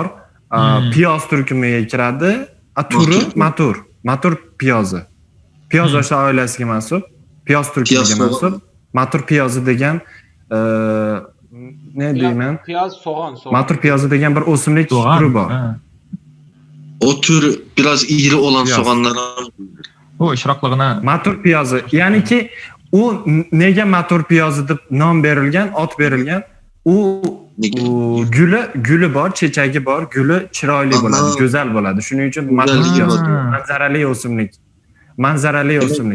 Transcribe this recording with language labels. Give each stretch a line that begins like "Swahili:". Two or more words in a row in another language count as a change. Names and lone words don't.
Uzbek: Piyoz turkumiga kiradi. Turi matur piyozi. Piyoz yoshlar oilasiga mansub, piyoz turkumiga mansub. Matur piyozi degan ne deyman? Piyoz soğan. Matur piyozi degan bir o'simlik turi bor.
Turkish: O tür biraz iri olan soğanlara
Uzbek: O ishroqligini. Matur piyozi. Ya'ni ki u nega matur piyozi deb nom berilgan, ot berilgan? U guli bor, chechagi bor, guli chiroyli bo'ladi, go'zal bo'ladi. Shuning uchun matur piyozi manzarali o'simlik.